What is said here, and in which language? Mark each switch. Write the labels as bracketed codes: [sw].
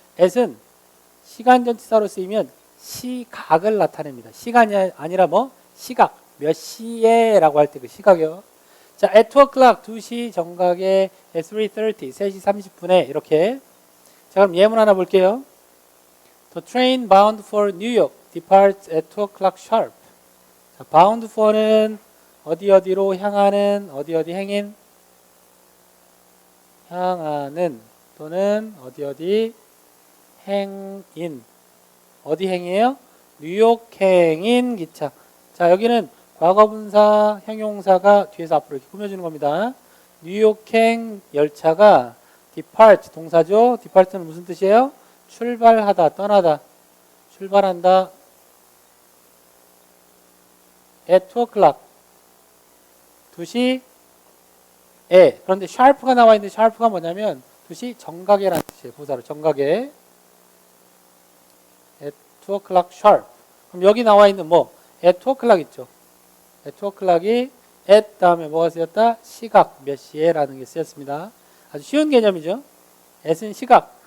[ko] at은 시간 전치사로 쓰이면 시각을 나타냅니다. 시간이 아니라 뭐? 시각. 몇 시에 라고 할 때 그 시각이요. 자, [en] at 2 o'clock, [ko] 2시 정각에 [en] at 3:30, [ko] 3시 30분에 이렇게. 자, 그럼 예문 하나 볼게요. [en] The train bound for New York departs at 2 o'clock sharp. [ko] 자, bound for는 어디 어디로 향하는, 어디 어디 행인, 향하는 또는 어디 어디 행인. 어디 행이에요? 뉴욕 행인 기차. 자, 여기는 과거분사, 형용사가 뒤에서 앞으로 이렇게 꾸며주는 겁니다. 뉴욕행 열차가 depart 동사죠. depart는 무슨 뜻이에요? 출발하다, 떠나다. 출발한다. [en] at 2 o'clock [ko] 2시에. 그런데 sharp가 나와 있는데 sharp가 뭐냐면 2시 정각에라는 뜻이에요. 부사로 정각에. [en] at 2 o'clock sharp. [ko] 그럼 여기 나와 있는 뭐 [en] at 2 o'clock [ko] 있죠. at 2 o'clock이 at 다음에 뭐가 쓰였다? 시각 몇 시에 라는 게 쓰였습니다. 아주 쉬운 개념이죠. at은 시각.